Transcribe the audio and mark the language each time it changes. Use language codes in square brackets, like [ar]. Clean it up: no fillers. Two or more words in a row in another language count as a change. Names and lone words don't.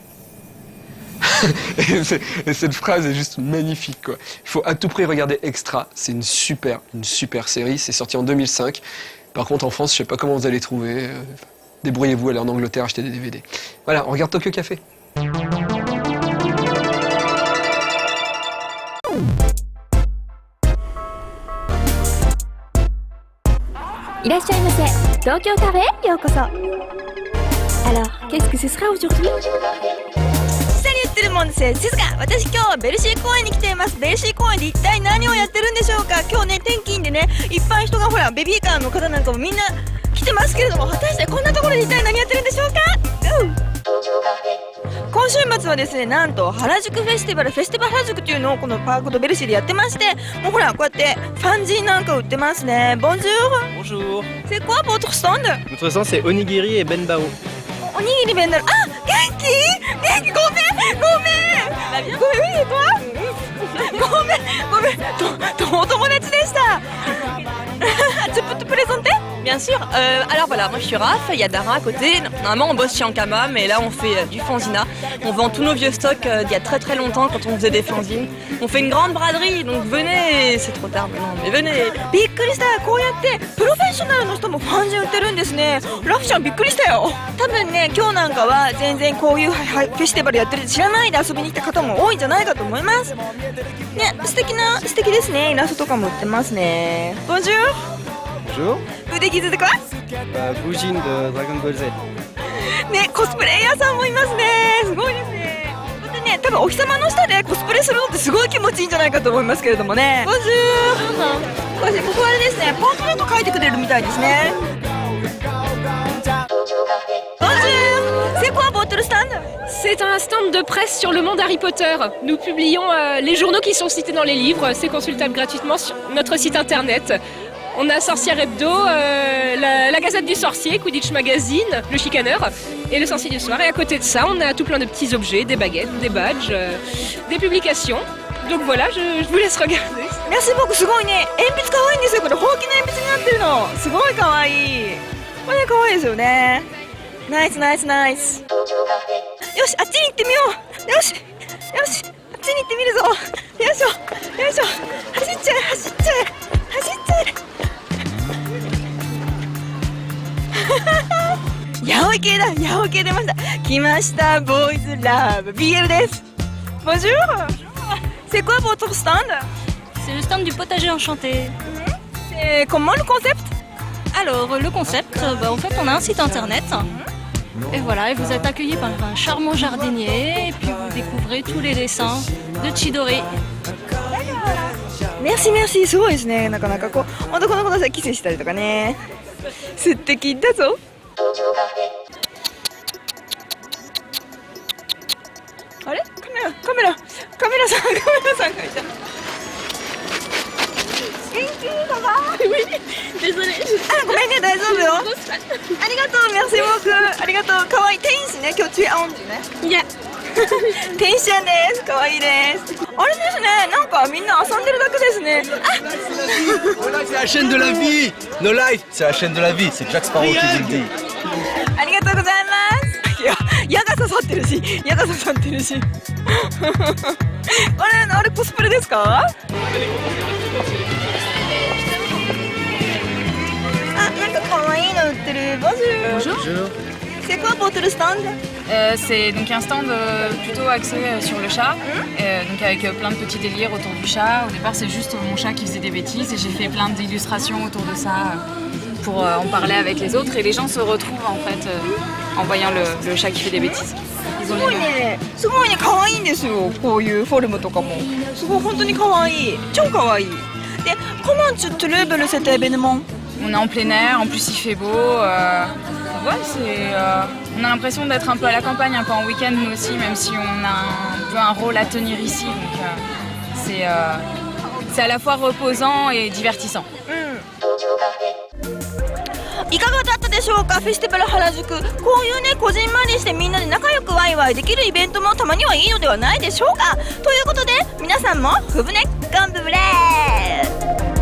[fr] Et cette phrase est juste magnifique, quoi. Il faut à tout prix regarder Extra, c'est une super série, c'est sorti en 2005. Par contre en France, je sais pas comment vous allez trouver, débrouillez-vous, allez en Angleterre acheter des DVD. Voilà, on regarde Tokyo Café. [ja] いらっしゃいませ。東京カフェへようこそ。 [fr] Alors, qu'est-ce que ce sera aujourd'hui? [ja] 下に言ってるもんですよ。静か。私今日はベルシー公園に来ています。ベルシー公園で一体何をやってるんでしょうか。今日ね、天気いいんでね、いっぱい人がほらベビーカーの方なんかもみんな来てますけれども、果たしてこんなところで一体何やってるんでしょうか。今週末はですね、なんと原宿フェスティバル原宿っていうのをこのパークドベルシーでやってまして、もうほらこうやってファンジーなんか売ってますね。ボンジュール。 [fr] Bonjour. C'est quoi votre stand? Notre stand c'est onigiri et benbao. [ja] おにぎり弁当。あ、元気ごめんごめん [fr] et toi? [ja] ごめんお友達でした。 [fr] Tu peux te présenter? Bien sûr. Alors voilà, moi je suis Raph, il y a Dara à côté. Normalement on bosse chez Ankama, mais là on fait du fanzina. On vend tous nos vieux stocks d'il y a très longtemps quand on faisait des fanzines. On fait une grande braderie, donc venez. C'est trop tard maintenant, mais venez. [ja] びっくりした。こうやってプロフェッショナルの人もファンジン売ってるんですね。ラフちゃんびっくりしたよ。多分ね、今日なんかは全然こういうフェスティバルやってるって知らないで遊びに来た方も多いんじゃないかと思います。ね、素敵ですね。イラストとかも売ってますね。ボンジュール。 [fr] Bonjour. Vous déguisez de quoi? Boujin de Dragon Ball Z. [ja] ね、コスプレイヤーさんもいますね。すごいですね。こうやってね、多分お日様の下でコスプレするのってすごい気持ちいいんじゃないかと思いますけれどもね。ボンジュール。ここはあれですね、パンフレット書いてくれるみたいですね。 [fr] C'est quoi votre stand? C'est un stand de presse sur le monde Harry Potter. Nous publions les journaux qui sont cités dans les livres. C'est consultable gratuitement sur notre site internet. On a Sorcière Hebdo, la Gazette du Sorcier, Quidditch Magazine, le Chicaneur et le Sorcier du Soir. Et à côté de ça, on a tout plein de petits objets, des baguettes, des badges, des publications. Donc voilà, je vous laisse regarder. Merci beaucoup, [ja] すごいね。鉛筆かわいいんですよ。これほうきの鉛筆になってるの。すごいかわいい。これかわいいですよね。ナイス。よし、あっちに行ってみよう。よし、あっちに行ってみるぞ。よいしょ。走っちゃえ。ヤオイ系出ました。来ました、ボーイズラブ BL です。Bonjour. [fr] C'est quoi votre stand? C'est le stand du potager enchanté. C'est comment le concept? Alors le concept, en fait on a un site internet. Et voilà, et vous êtes accueillis par un charmant jardinier et puis vous découvrez tous les dessins de Chidori. Merci, [ja] すごいですね。なかなかこう男の子同士でキスしたりとかね。素敵だぞ。あれ？カメラさんがいた。元気かな？Désolée. あ、ごめんね、大丈夫よ。ありがとう、 [fr] merci beaucoup。 [ja] ありがとう、可愛い天使ね。今日 [fr] tu es ange [ja] ね。いや。天使ちゃんです。可愛いです。あれですね、なんかみんな遊んでるだけですね。 [fr] C'est la chaîne de la vie. No life, c'est la chaîne de la vie. C'est Jack Sparrow qui vous le dit. [ja] ありがとうございます。いや、矢が刺さってるし。あれコスプレですか？あ、なんか可愛いの売ってる。Bonjour. [fr] C'est quoi votre stand? C'est donc un stand plutôt axé sur le chat, donc avec plein de petits délires autour du chat. Au départ, c'est juste mon chat qui faisait des bêtises et j'ai fait plein d'illustrations autour de ça pour en parler avec les autres. Et les gens se retrouvent en fait en voyant le chat qui fait des bêtises. [ja] すごいね、可愛いんですよ。こういうフォルムとかもすごい本当に可愛い、超可愛い。 [fr] で、comment tu trouves cet événement? On est en plein air, en plus il fait beau. Ouais, on a l'impression d'être un peu à la campagne, un peu en week-end nous aussi, même si on a un peu un rôle à tenir ici. Donc c'est à la fois reposant et divertissant. [ja] いかがだったでしょうか、フェスティバル原宿。こういうね、こじんまりしてみんなで仲良くワイワイできるイベントもたまにはいいのではないでしょうか。ということで皆さんもふぶねゴンブブレー。